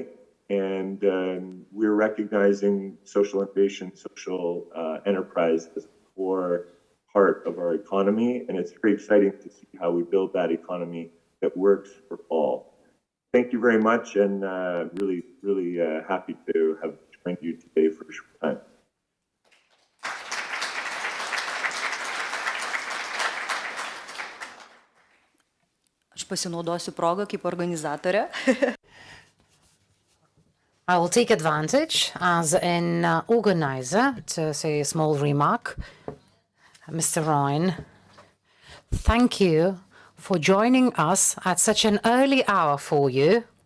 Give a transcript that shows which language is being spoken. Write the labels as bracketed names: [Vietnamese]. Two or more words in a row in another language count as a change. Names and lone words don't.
[English] And we're recognizing social innovation, social enterprise as a core part of our economy, and it's very exciting to see how we build that economy that works for all. Thank you very much, and really, really happy to have joined you today for a short time. [Lithuanian] Aš pasinaudosiu progą kaip organizatorė. [English] I will take advantage as an organizer to say a small remark. Mr. Ryan, thank you for joining us at such an early hour for you.